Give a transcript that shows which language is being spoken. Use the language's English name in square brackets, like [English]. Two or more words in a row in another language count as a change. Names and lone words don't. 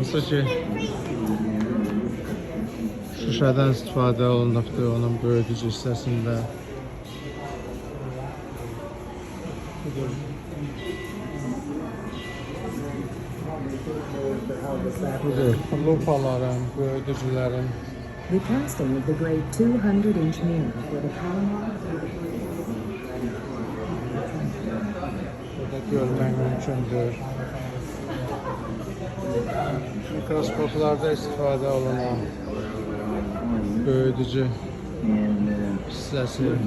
[Azerbaijani] Hansı ki şüşədən istifadə olunubdur onun böyüdücü hissəsində. Budur, lupaların, böyüdücülərin. [English] The casting of the great 200-inch mirror for the Panama. [Azerbaijani] Burada görmək mümkündür. Mikroskoplarda istifadə olunan böyüdücü hissəsi.